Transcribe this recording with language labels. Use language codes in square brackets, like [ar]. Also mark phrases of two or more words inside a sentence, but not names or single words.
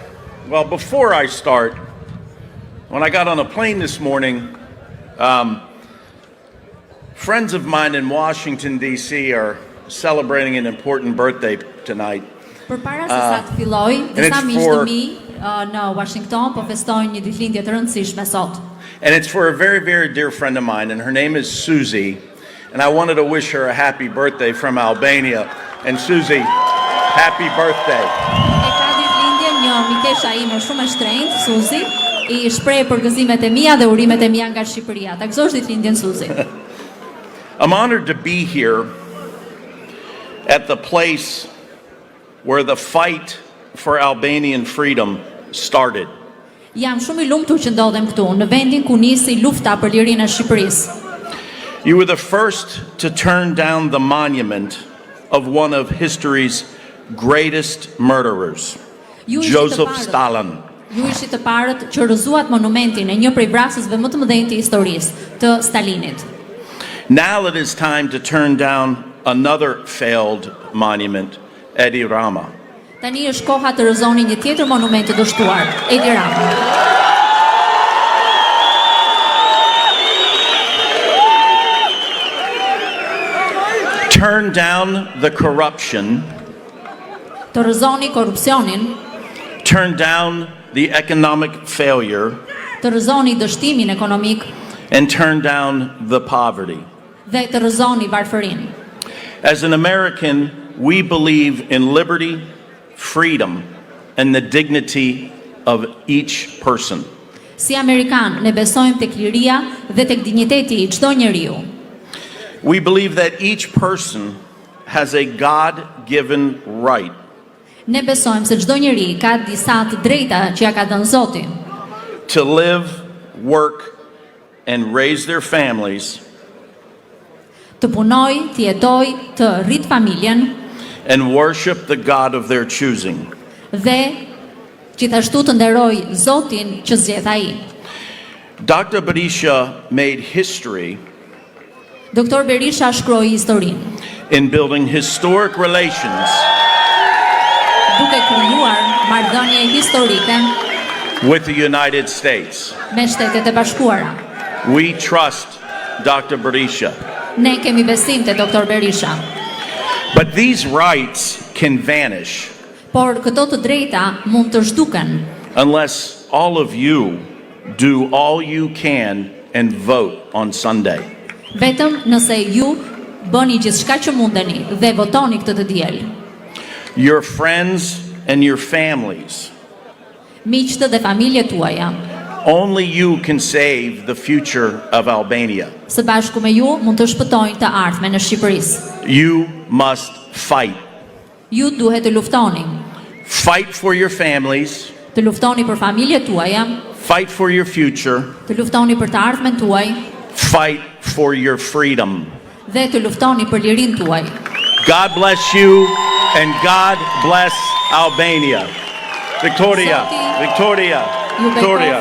[en] well, before I start, when I got on a plane this morning, friends of mine in Washington, D.C. are celebrating an important birthday tonight. [sq] Përpara se sa të filloj, disa miq të mi në Washington po festojnë një ditëlindje të rëndësishme sot. [en] And it's for a very, very dear friend of mine, and her name is Susie. And I wanted to wish her a happy birthday from Albania. And Susie, happy birthday. [sq] E ka ditëlindjen një mikesha ime shumë e shtrenjtë, Suzy, I shpreh përgëzimet e mia dhe urimet e mia nga Shqipëria. Ta gëzosh ditëlindjen Suzy. [en] I'm honored to be here at the place where the fight for Albanian freedom started. [sq] Jam shumë I lumtur që ndodhem këtu, në vendin ku nisi lufta për lirinë e Shqipërisë. [en] You were the first to turn down the monument of one of history's greatest murderers, Joseph Stalin. [sq] Ju ishit të parët që rrëzuat monumentin e një prej vrasësve më të mëdhenj të historisë, të Stalinit. [en] Now it is time to turn down another failed monument, Edi Rama. [sq] Tani është koha të rrëzoni një tjetër monument të dështuar, Edi Rama. [en] Turn down the corruption. [sq] Të rrëzoni korrupsionin. [en] Turn down the economic failure. [sq] Të rrëzoni dështimin ekonomik. [en] And turn down the poverty. [sq] Dhe të rrëzoni varfërinë. [en] As an American, we believe in liberty, freedom, and the dignity of each person. [sq] Si Amerikan, ne besojmë tek liria dhe tek dinjiteti I çdo njeriu. [en] We believe that each person has a God-given right. [sq] Ne besojmë se çdo njeri ka disa të drejta që ja ka dhënë Zoti. [en] To live, work, and raise their families. [sq] Të punoj, të jetoj, të rrit familjen. [en] And worship the God of their choosing. [sq] Dhe gjithashtu të nderoj Zotin që zgjedh ai. [en] Dr. Berisha made history. [sq] Dr. Berisha shkroi historinë. [en] In building historic relations. [sq] Duke krijuar marrëdhënie historike. [en] With the United States. [sq] Me Shtetet e Bashkuara. [en] We trust Dr. Berisha. [sq] Ne kemi besim te Dr. Berisha. [en] But these rights can vanish. [sq] Por këto të drejta mund të zhduken. [en] Unless all of you do all you can and vote on Sunday. [sq] Vetëm nëse ju bëni gjithçka që mundeni dhe votoni këtë të diel. [en] Your friends and your families. [sq] Miqtë dhe familjet tuaja. [en] Only you can save the future of Albania. [sq] Së bashku me ju mund të shpëtojnë të ardhmen e Shqipërisë. [en] You must fight. [sq] Ju duhet të luftoni. [en] Fight for your families. [sq] Të luftoni për familjet tuaja. [en] Fight for your future. [sq] Të luftoni për të ardhmen tuaj. [en] Fight for your freedom. [sq] Dhe të luftoni për lirinë tuaj. [en] God bless you and God bless Albania. Victoria, Victoria, Victoria.